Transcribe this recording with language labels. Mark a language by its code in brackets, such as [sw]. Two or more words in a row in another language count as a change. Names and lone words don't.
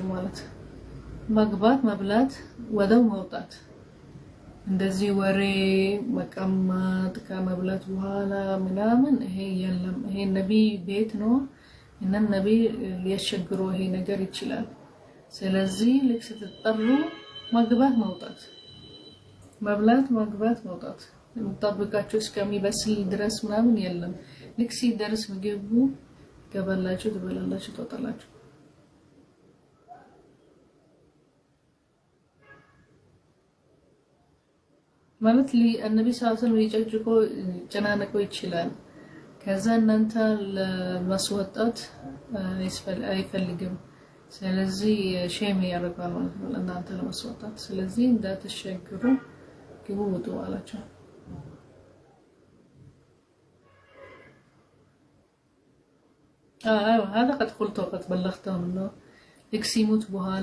[am] ማለት መግባት መብላት ወደው መውጣት እንደዚህ ወሬ መቀማጥ ከመብላት በኋላ ምናምን ይሄ የለም። ይሄ ነብይ ቤት ነው እና ነብይ ሊያስቸግረው ይሄ ነገር ይችላል። ስለዚህ ልክ ስትጠሩ መግባት መውጣት መብላት መግባት መውጣት ጠብቃችሁ እስከሚበስል ድረስ ምናምን የለም። ልክ ሲደርስ ምግቡ ገባላችሁ ትበላላችሁ ትወጣላችሁ። ማለት [ar] النبي صلى الله عليه وسلم [am] ሊጨጭቆ ጨናነቆ ይችላል። ከዛ እናንተ ለማስወጣት አይፈልግም። ስለዚህ ሼም ያደርጋል ማለት ነው እናንተ ለማስወጣት። ስለዚህ እንዳትሸግሩ ግቡ ውጡ አላቸው። [ar] هذا قد قلته وقد بلغته منه [am] ልክ ሲሞት በኋላ